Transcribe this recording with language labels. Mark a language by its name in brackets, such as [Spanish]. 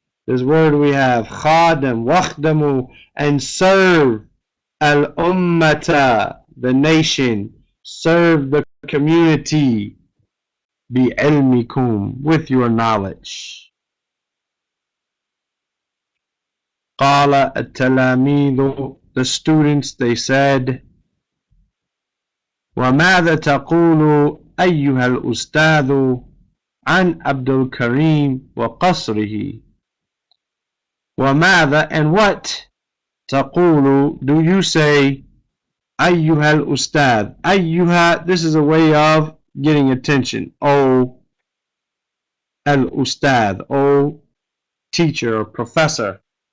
[English] This word we have khadam, wakhdamu, and serve al-ummata, the nation, serve the community, bi'ilmikum, with your knowledge. [Arabic] Qala at-talamidu, [English] the students, they said, [Arabic] وَمَاذَا تَقُولُ أَيُّهَا الْأُسْتَاذُ عَنْ عَبْدِ الْكَرِيمِ وَقَصْرِهِ. وَمَاذَا, [English] and what, [Arabic] تَقُولُ, [English] do you say, [Arabic] أَيُّهَا الْأُسْتَاذ. [English] أَيُّهَا, this is a way of getting attention. Oh, al-ustad, oh teacher or professor.